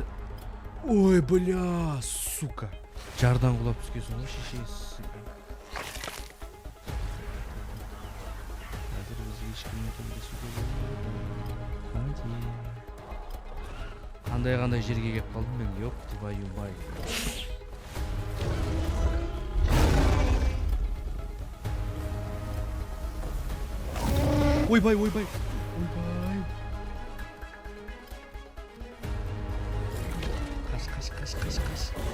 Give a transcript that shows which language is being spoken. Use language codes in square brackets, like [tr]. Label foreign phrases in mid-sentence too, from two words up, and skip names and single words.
[ru] Ой, бля, сука. [kk] Жардан құлап түскесің ғой, шешесі. Қазір бізге ешкіммен төбелесуге болмайды. Қандай жерге кеп қалдым мен, [ru] ёп, твою мать. [kk] Ойбай. Қаш.